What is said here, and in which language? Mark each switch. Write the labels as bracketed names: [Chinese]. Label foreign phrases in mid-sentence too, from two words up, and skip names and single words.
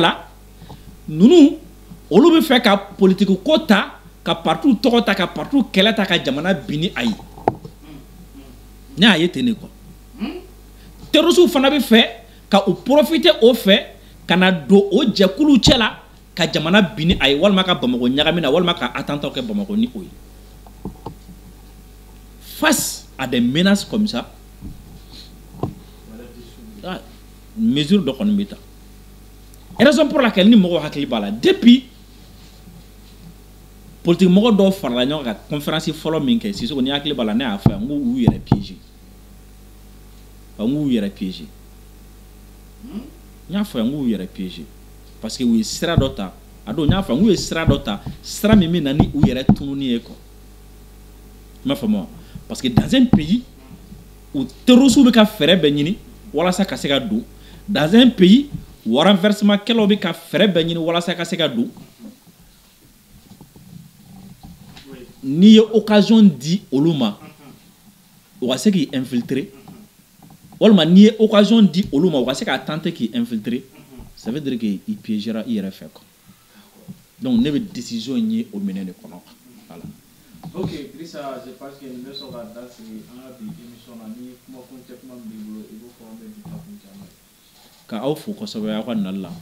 [Bambara] la ninnu olu bɛ fɛ ka politique ko ta ka parti tɔgɔ ta ka parti kɛlɛ ta ka jamana bin ni a ye ne y'a ye ten de quoi terroristes fana bɛ fɛ ka u profiter o fɛ ka na don o jɛkulu cɛ la ka jamana bin ni a ye walima ka Bamako ɲagami na walima ka attentat kɛ Bamako ni o ye [French] face à des menaces comme ça [Bambara] mesure dɔ kɔni bɛ ta [French] raison pour laquelle [Bambara] ni mɔgɔw hakili b'a la depuis politique mɔgɔ dɔw farala ɲɔgɔn kan ka conférence fɔlɔ min kɛ Sisoko ni hakili b'a la ne y'a fɔ yan n k'u y'u yɛrɛ piéger n k'u y'u yɛrɛ piéger n y'a fɔ yan n k'u y'u yɛrɛ piéger [French] parce que [Bambara] u ye sira dɔ ta a don n y'a fɔ n k'u ye sira dɔ ta sira min bɛ na ni u yɛrɛ tununi ye quoi i m'a faamu [French] parce que dans un pays où [Bambara] terroristes bɛ ka fɛɛrɛ bɛɛ ɲini walasa ka se ka don [French] dans un pays où [Bambara] renversement kɛlaw bɛ ka fɛɛrɛ bɛɛ ɲini walasa ka se ka don n'i ye occasion di olu ma u ka se k'i infiltrer walima n'i ye occasion di olu ma u ka se k'a tenter k'i infiltrer [French] ça veut dire que [Bambara] i piégera i yɛrɛ fɛ quoi donc ne bɛ décision ye o minɛn de kɔnɔ voilà. [French] Ok, Idrissa, je pense que nous sommes dans cette émission là [Bambara] ni kuma kun tɛ kuma min b'i bolo i b'o fɔ an bɛ bi ta kun caman ka aw fo kosɛbɛ aw ka nali la